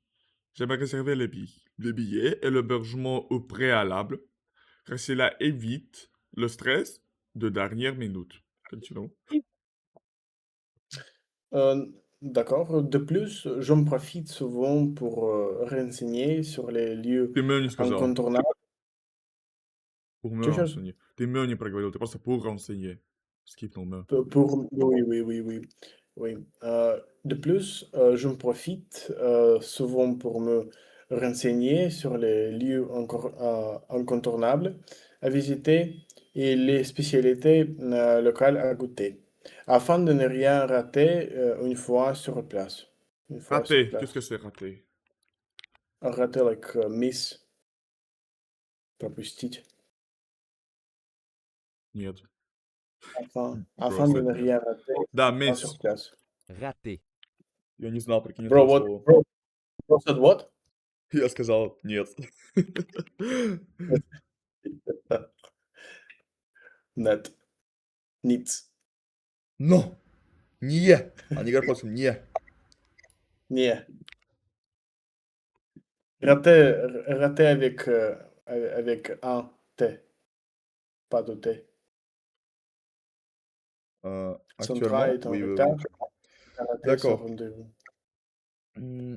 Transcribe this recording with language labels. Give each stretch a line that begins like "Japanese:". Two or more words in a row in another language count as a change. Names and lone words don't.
French: J'aimerais réserver les billets et l'hébergement au préalable, car cela évite le stress de dernière minute. Continuons. Euh, d'accord. De plus, j'en profite souvent pour renseigner sur les lieux
Russian: Ты мне не сказал.
French: incontournables. Pour me Quelque chose? renseigner.
Russian: Ты мне не проговорил, ты просто
French: pour renseigner.
English: Skip me.
French: Oui, oui, oui, oui. Oui. De plus, j'en profite souvent pour me renseigner sur les lieux encore incontournables à visiter et les spécialités locales à goûter, afin de ne rien rater une fois sur place. Une fois sur Raté. Qu'est-ce que place. c'est raté? Rater,
English: like miss,
Russian: пропустить. Нет.
French: Afin de
Russian: Просто
French: ne
Russian: нет.
French: rien rater
Russian: Да,
French: une fois sur miss. place. Raté.
Russian: Я не знал, прикинь, Bro, этого what? слова.
English: Bro said what?
Russian: Я сказал нет. Net, niets, Non, не. Они говорят просто не. не.
French: Raté avec, avec un T, pas de T. Son train Actuellement, est en oui, oui, retard, oui. il a raté son D'accord. rendez-vous. Hmm,